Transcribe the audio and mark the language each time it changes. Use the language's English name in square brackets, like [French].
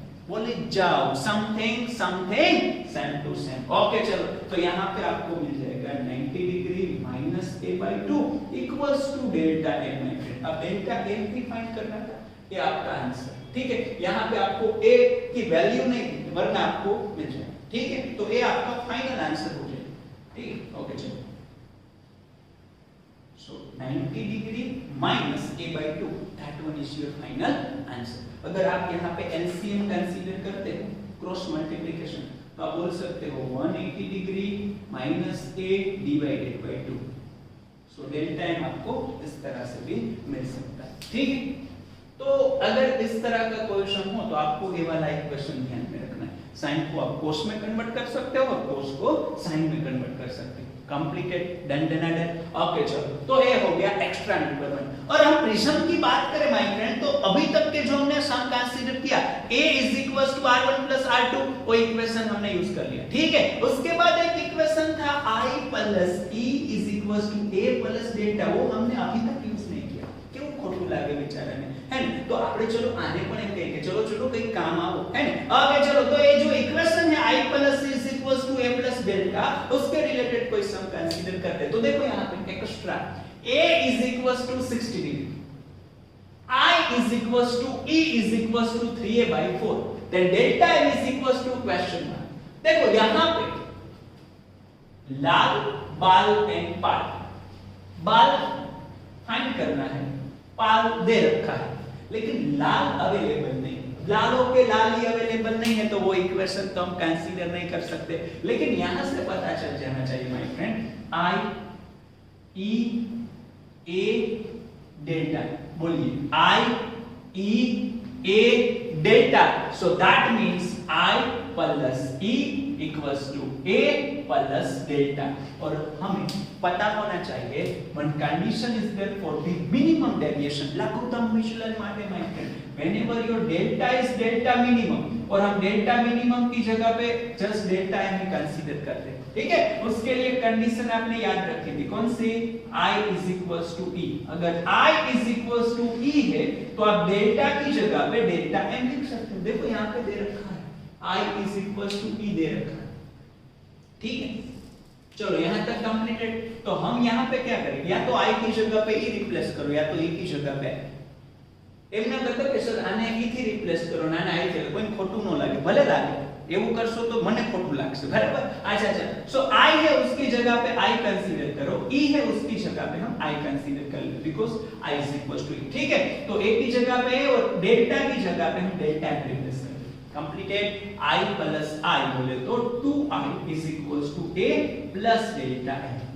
[Hindi] बोले जाओ [English] something same to same. [Hindi] Okay चलो, तो यहाँ पे आपको मिल जाएगा 90 degree minus a by 2 equals to delta m. अब डेल्टा m भी फाइंड करना था, ये आपका आंसर. ठीक है, यहाँ पे आपको a की वैल्यू नहीं दी वरना आपको मिल जाए. ठीक है, तो a आपका फाइनल आंसर हो जाएगा. ठीक है, ओके चलो. [English] So 90 degree minus a by 2, that one is your final answer. [Hindi] अगर आप यहाँ पे LCM कंसीडर करते हो, क्रॉस मल्टीप्लिकेशन, तो आप बोल सकते हो 180 degree minus a divided by 2. So delta m आपको इस तरह से भी मिल सकता है. ठीक है, तो अगर इस तरह का क्वेश्चन हो तो आपको ये वाला इक्वेशन ध्यान में रखना है. साइन को आप कोस में कन्वर्ट कर सकते हो और कोस को साइन में कन्वर्ट कर सकते हो. Completed, done. ओके चलो, तो ये हो गया एक्स्ट्रा नंबर 1. और हम प्रिज्म की बात करें माय फ्रेंड, तो अभी तक के जो हमने सम कंसीडर किया a = r1 + r2, वो इक्वेशन हमने यूज कर लिया. ठीक है, उसके बाद एक इक्वेशन था i + e = a + डेल्टा, वो हमने अभी तक यूज नहीं किया. [Gujarati] क्यों? खोटू लागे बेचारा ने, [Hindi] है ना. [Gujarati] तो આપણે ચલો આને પણ એમ કહીએ કે ચલો કઈ કામ આવો, [Hindi] है ना. ओके चलो, तो ये जो इक्वेशन है i + e = a + डेल्टा, उसके रिलेटेड कोई सम कंसीडर करते हैं. तो देखो यहाँ पे extra a = 60 degree, I e = 3a by 4, [English] then delta m question mark. [Hindi] देखो यहाँ पे लाल बाल एंड पाल, बाल फाइंड करना है, पाल दे रखा है, लेकिन लाल अवेलेबल नहीं. लालों के लाल ही अवेलेबल नहीं है, तो वो इक्वेशन तो हम कंसीडर नहीं कर सकते. लेकिन यहां से पता चल जाना चाहिए my friend, I E A delta. बोलिए I E A delta. So that means I + E = A + delta. और हमें पता होना चाहिए [English] when condition is there for the minimum deviation, [Hindi] लघुत्तम विचलन [Gujarati] माटे [Hindi] my friend, [English] whenever your delta is delta minimum, [Hindi] और हम डेल्टा मिनिमम की जगह पे जस्ट डेल्टा m ही कंसीडर करते हैं. ठीक है, उसके लिए कंडीशन आपने याद रखी थी, कौन सी? I = E. अगर I = E है तो आप डेल्टा की जगह पे डेल्टा m लिख सकते हो. देखो यहाँ पे दे रखा है I = E दे रखा है. ठीक है, चलो यहाँ तक कंप्लीटेड. तो हम यहाँ पे क्या करेंगे, या तो I की जगह पे [Gujarati] E रिप्लेस करो, या तो E की जगह पे એમ ના કરતો કે સર આને E થી રિપ્લેસ કરો, ના I થી, કોઈ ખોટું ન લાગે, ભલે લાગે, એવું કરશો તો મને ખોટું લાગશે, બરાબર. [Hindi] अच्छा, सो I है उसकी जगह पे I कंसीडर करो, E है उसकी जगह पे हम I कंसीडर कर ले, बिकॉज़ I = E. ठीक है, तो A की जगह पे और डेल्टा की जगह पे हम डेल्टा रिप्लेस कर ले. कंप्लीटेड. I + I बोले तो 2I = A + डेल्टा m.